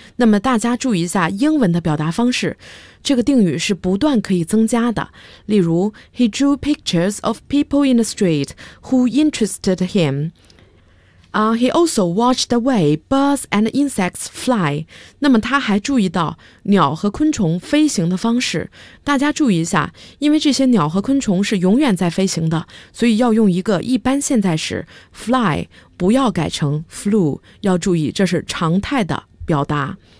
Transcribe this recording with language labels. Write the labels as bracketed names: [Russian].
[Chinese] 那么大家注意一下英文的表达方式，这个定语是不断可以增加的。 [English] 例如 ，He drew pictures of people in the street who interested him. He also watched the way birds and insects fly. [Chinese] 那么他还注意到鸟和昆虫飞行的方式。大家注意一下，因为这些鸟和昆虫是永远在飞行的，所以要用一个一般现在时 fly， 不要改成 flew， 要注意这是常态的表达。